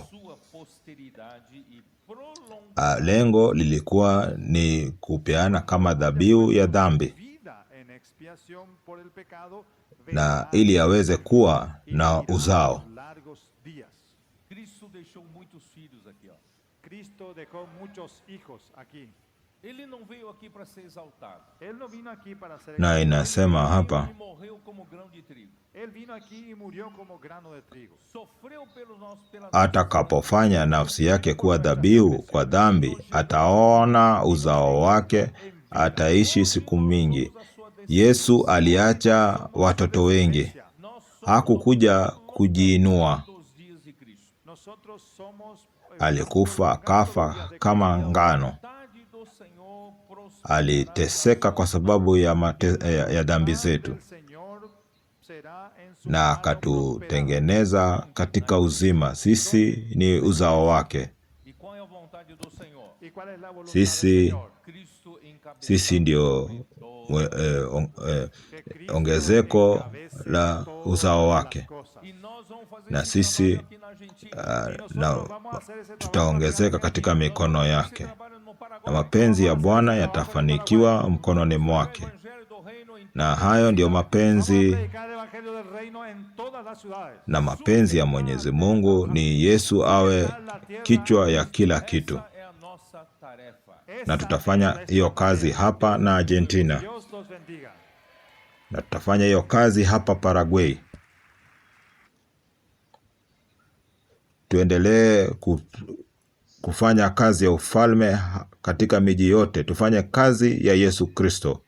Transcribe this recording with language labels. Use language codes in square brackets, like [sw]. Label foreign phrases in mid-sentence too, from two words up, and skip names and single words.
[pt] sua posteridade e [sw] Lengo lilikuwa ni kupeana kama dhabihu ya dhambi, [es] vida en expiación por el pecado, [sw] na ili aweze kuwa na uzao. [es] largos días. [pt] Cristo deixou muitos filhos aqui, ó. [es] Cristo dejó muchos hijos aquí. [pt] Ele não veio aqui para ser exaltado. [es] Él no vino aquí para ser [sw] Na [es] exaltado. [sw] inasema hapa, [pt] Ele morreu como grão de trigo. [es] Él vino aquí y murió como grano de trigo. [pt] Sofreu pela [sw] atakapofanya nafsi yake kuwa dhabihu kwa dhambi, ataona uzao wake, ataishi siku mingi. Yesu aliacha watoto wengi, hakukuja kujiinua. [pt] dos dias de Cristo. [es] Nosotros somos [sw] Alikufa akafa kama ngano, [pt] Vontade do Senhor prosperará. [sw] aliteseka kwa sababu ya dhambi zetu, [es] el Señor será en su [sw] na [es] mano [sw] akatutengeneza katika uzima. Sisi ni uzao wake. [pt] E qual é a vontade do Senhor? [es] ¿Y cuál es la voluntad [sw] Sisi [es] del Señor? [pt] Cristo encabeçado [sw] Sisi ndio [pt] Que Cristo [sw] ongezeko [es] encabece la todas [sw] uzao [es] las [sw] wake, [es] cosas. [pt] E nós vamos fazer [sw] na [pt] esse [sw] sisi [pt] trabalho aqui na Argentina. [es] Y nosotros [sw] na [es] vamos a hacer ese trabajo [sw] tutaongezeka [es] acá en [sw] katika [es] Argentina. [sw] mikono [pt] Esse [sw] yake, [pt] trabalho no Paraguai. [sw] na mapenzi ya Bwana yatafanikiwa mkononi [pt] O [sw] mwake. [pt] evangelho do reino em [sw] Na hayo ndiyo [es] Vamos a [sw] mapenzi [es] predicar el evangelio del reino en todas las ciudades. [sw] na mapenzi ya Mwenyezi Mungu ni Yesu awe kichwa ya kila kitu, [pt] Essa é a nossa tarefa. [sw] na tutafanya hiyo kazi hapa na Argentina, [es] Dios los bendiga. [sw] na tutafanya hiyo kazi hapa Paraguay. Tuendelee kufanya kazi ya ufalme katika miji yote, tufanye kazi ya Yesu Kristo.